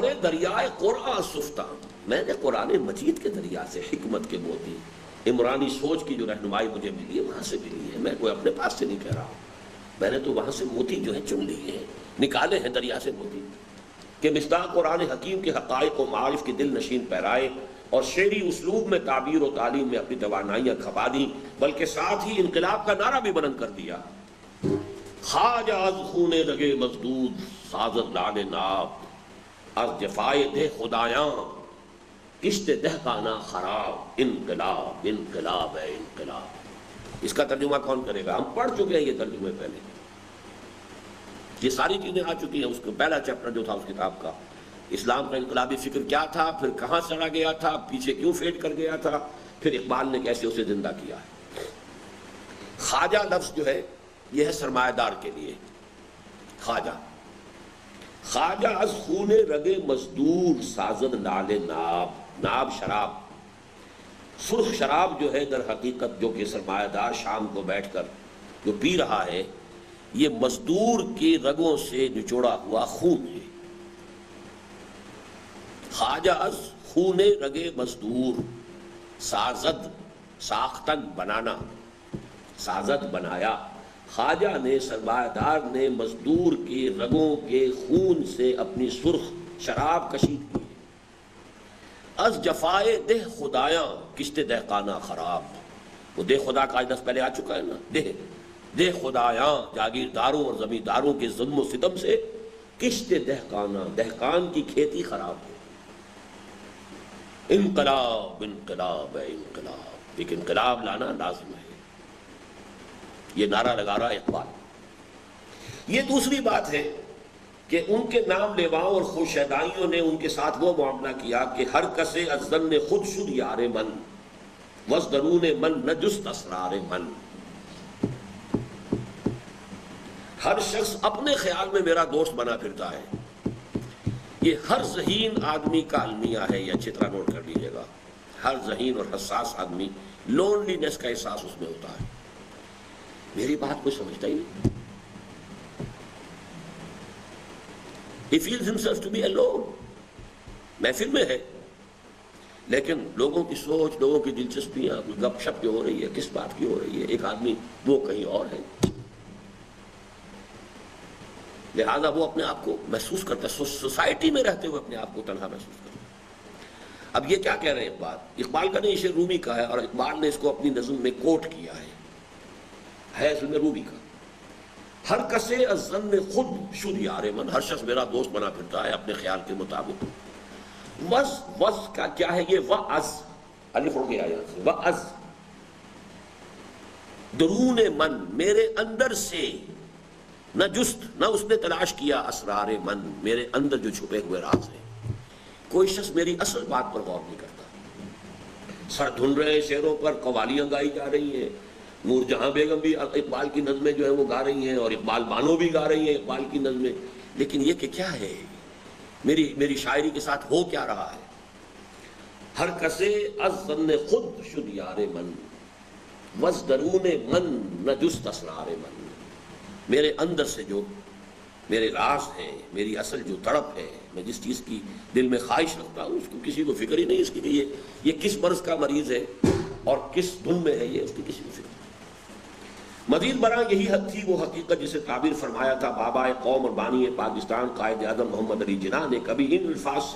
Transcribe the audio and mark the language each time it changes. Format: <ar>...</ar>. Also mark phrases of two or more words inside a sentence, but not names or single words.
<fa>دریائے قرآن سفتہ،</fa> <ur>میں نے قرآن مجید کے دریا سے حکمت کے موتی، عمرانی سوچ کی جو رہنمائی مجھے ملی ہے وہاں سے ملی ہے، میں کوئی اپنے پاس سے نہیں کہہ رہا ہوں، میں نے تو وہاں سے موتی جو ہے چن لیے ہیں، نکالے ہیں دریا سے موتی، کہ مصداق قرآن حکیم کے حقائق و معارف کی دل نشین پیرائے اور شعری اسلوب میں تعبیر و تعلیم میں اپنی توانائیاں کھپا دیں، بلکہ ساتھ ہی انقلاب کا نعرہ بھی بلند کر دیا۔</ur> <fa>خواجہ از خون رگے مزدود سازد لال ناب، از جفائے دہ خدایاں کشت دہقانہ خراب،</fa> <ur>انقلاب انقلاب ہے انقلاب۔ اس کا ترجمہ کون کرے گا؟ ہم پڑھ چکے ہیں یہ ترجمے پہلے، یہ ساری چیزیں آ چکی ہیں۔ اس کا پہلا چیپٹر جو تھا اس کتاب کا، اسلام کا انقلابی فکر کیا تھا، پھر کہاں چلا گیا تھا، پیچھے کیوں فیڈ کر گیا تھا، پھر اقبال نے کیسے اسے زندہ کیا ہے۔ خواجہ لفظ جو ہے یہ ہے سرمایہ دار کے لیے۔ خواجہ،</ur> <fa>خواجہ از خون رگے مزدور سازد لال ناب،</fa> <ur>ناب شراب، سرخ شراب جو ہے در حقیقت جو کہ سرمایہ دار شام کو بیٹھ کر جو پی رہا ہے، یہ مزدور کے رگوں سے نچوڑا ہوا خون ہے۔</ur> <fa>خواجہ از خون رگے مزدور سازد،</fa> <ur>ساختن بنانا، سازد بنایا، خواجہ نے سرمایہ دار نے مزدور کے رگوں کے خون سے اپنی سرخ شراب کشید کی۔</ur> <fa>از جفائے دہ خدایاں کشت دہقانہ خراب،</fa> <ur>وہ دہ خدا کا آج پہلے آ چکا ہے نا،</ur> <fa>دہ خدایاں</fa> <ur>جاگیرداروں اور زمینداروں کے ظلم و ستم سے</ur> <fa>کشت دہقانہ،</fa> <ur>دہقان کی کھیتی خراب ہے۔</ur> <fa>انقلاب انقلاب ہے انقلاب،</fa> <ur>ایک انقلاب لانا لازم ہے، یہ نعرہ لگا رہا ہے اقبال۔ یہ دوسری بات ہے کہ ان کے نام لیواؤں اور خوشیدائیوں نے ان کے ساتھ وہ معاملہ کیا کہ</ur> <fa>ہر کسے از ظن خود شد یار من، وز درون من نہ جست اسرار من،</fa> <ur>ہر شخص اپنے خیال میں میرا دوست بنا پھرتا ہے۔ یہ ہر ذہین آدمی کا المیہ ہے، یہ اچھی طرح نوٹ کر لیجیے گا۔ ہر ذہین اور حساس آدمی لونلی نیس کا احساس اس میں ہوتا ہے۔ میری بات کوئی سمجھتا ہی نہیں۔</ur> <en>He feels himself to be alone۔</en> <ur>محفل میں ہے لیکن لوگوں کی سوچ، لوگوں کی دلچسپیاں، گپ شپ جو ہو رہی ہے کس بات کی ہو رہی ہے، ایک آدمی وہ کہیں اور ہے، لہذا وہ اپنے آپ کو محسوس کرتا ہے، سوسائٹی میں رہتے ہوئے اپنے آپ کو تنہا محسوس کرتا ہے۔ اب یہ کیا کہہ رہے ہیں اقبال؟ اقبال کا نہیں، شعر رومی کا ہے، اور اقبال نے اس کو اپنی نظم میں کوٹ کیا ہے اصل میں رومی کا۔</ur> <fa>ہر کسے از ظن خود شد یار من،</fa> <ur>ہر شخص میرا دوست بنا پھرتا ہے اپنے خیال کے مطابق۔ وز کا کیا ہے؟ یہ وعز، الف اڑ گیا یہاں سے،</ur> <fa>وعز درون من،</fa> <ur>میرے اندر سے،</ur> <fa>نہ جست،</fa> <ur>نہ اس نے تلاش کیا</ur> <fa>اسرار من،</fa> <ur>میرے اندر جو چھپے ہوئے راز ہیں۔ کوئی شخص میری اصل بات پر غور نہیں کرتا۔ سر دھن رہے شعروں پر قوالیاں گائی جا رہی ہیں، نور جہاں بیگم بھی اقبال کی نظمیں جو ہیں وہ گا رہی ہیں، اور اقبال بانو بھی گا رہی ہیں اقبال کی نظمیں، لیکن یہ کہ کیا ہے میری شاعری کے ساتھ ہو کیا رہا ہے؟</ur> <fa>ہر کسے از ظن خود شد یار من، وز درون من نہ جست اسرار من،</fa> <ur>میرے اندر سے جو میرے راز ہیں، میری اصل جو تڑپ ہے، میں جس چیز کی دل میں خواہش رکھتا ہوں اس کو کسی کو فکر ہی نہیں اس کی کہ یہ کس مرض کا مریض ہے اور کس دھن میں ہے، یہ اس کی کسی کو فکر نہیں۔ مزید برآں یہی حد تھی وہ حقیقت جسے تعبیر فرمایا تھا بابا قوم اور بانی پاکستان قائد اعظم محمد علی جناح نے کبھی ان الفاظ سے</ur>